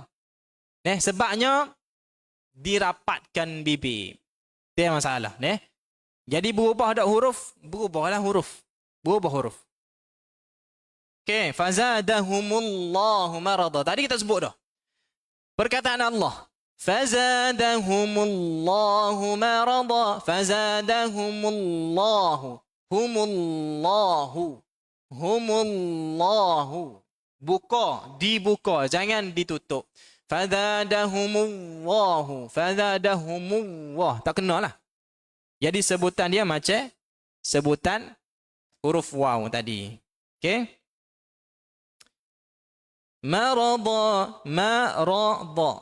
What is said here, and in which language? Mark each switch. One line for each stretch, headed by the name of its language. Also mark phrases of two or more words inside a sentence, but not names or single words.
Malay: Sebabnya dirapatkan bibir. Itu yang masalah. Jadi berubah tak huruf? Berubah huruf.
Arabic: Okey, فزادهم الله مرضا.
Malay: Tadi kita sebut dah. Perkataan Allah.
Arabic: فزادهم الله مرضا. فزادهم الله. هم الله. Humullahu.
Malay: Buka, dibuka, jangan ditutup.
Arabic: فزادهم الله. فزادهم الله.
Malay: Tak kenal lah. Jadi sebutan dia macam sebutan huruf waw tadi. Okey?
Arabic: مرضا، مرضا.